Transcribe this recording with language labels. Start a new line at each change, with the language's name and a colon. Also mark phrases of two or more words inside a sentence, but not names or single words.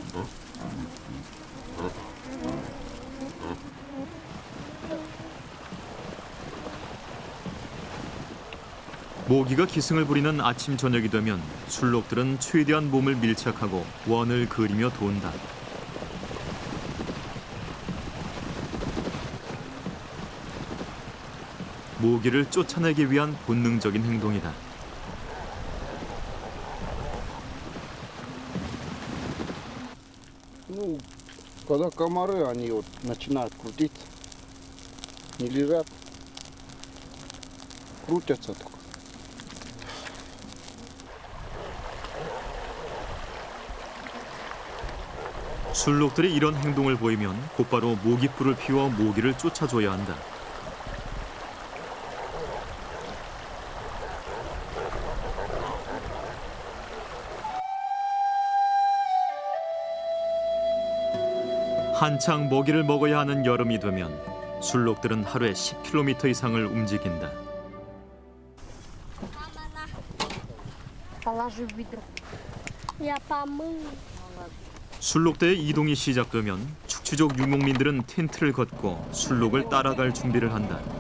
Korean: 모기가 기승을 부리는 아침 저녁이 되면 술록들은 최대한 몸을 밀착하고 원을 그리며 돈다. 모기를 쫓아내기 위한 본능적인 행동이다.
Russian: Ну, когда комары, они вот начинают крутиться, не лежат, крутятся только.
Korean: 술록들이 이런 행동을 보이면 곧바로 모깃불을 피워 모기를 쫓아줘야 한다. 한창 먹이를 먹어야 하는 여름이 되면 술록들은 하루에 10km 이상을 움직인다.
Russian: Положи в ведро. Я помыла.
Korean: 술록대의 이동이 시작되면 축취족 유목민들은 텐트를 걷고 술록을 따라갈 준비를 한다.